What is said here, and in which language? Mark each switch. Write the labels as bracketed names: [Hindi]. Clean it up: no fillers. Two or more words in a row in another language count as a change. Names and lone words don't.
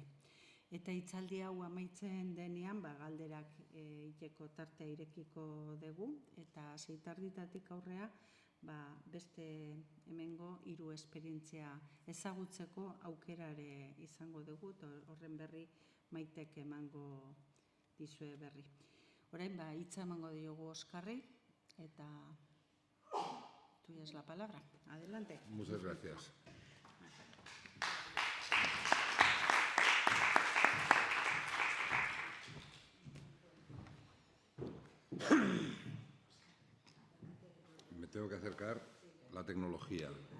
[Basque] Eta hitzaldi hau amaitzen denean, galderak egiteko tartea irekiko dugu, eta 6:30 aurrea beste hemengo 3 esperientzia ezagutzeko aukerare izango dugu, horren berri Maitek emango dizue berri. Orain, hitza emango diogu Oskarri, eta [Spanish] tuya es la palabra. Adelante. Muchas gracias. Me tengo que acercar la tecnología.